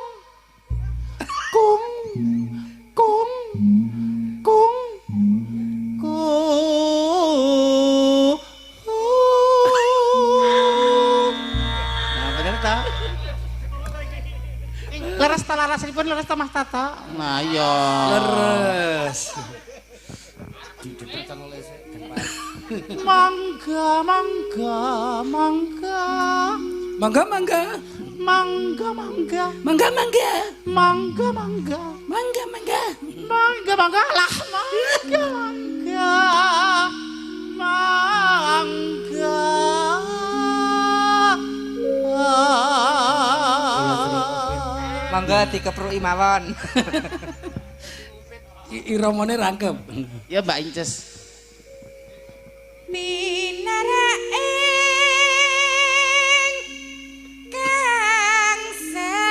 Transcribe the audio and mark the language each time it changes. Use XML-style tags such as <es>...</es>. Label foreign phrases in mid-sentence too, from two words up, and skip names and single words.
<jv>Kung. Kung. Kung. Nah, bener ta? Leres ta larasipun leres ta Mas Tata? Nah, iya. Leres. Mangga, mangga, mangga. Mangga mangga. Mangga, mangga. Mangga mangga. Mangga, mangga. Mangga mangga. Mangga, mangga lah. Mangga, mangga. Mangga. Monggo dikepruki mawon. Iramane rangkep. Ya Mbak Inces. Minaraing kangsa</jv>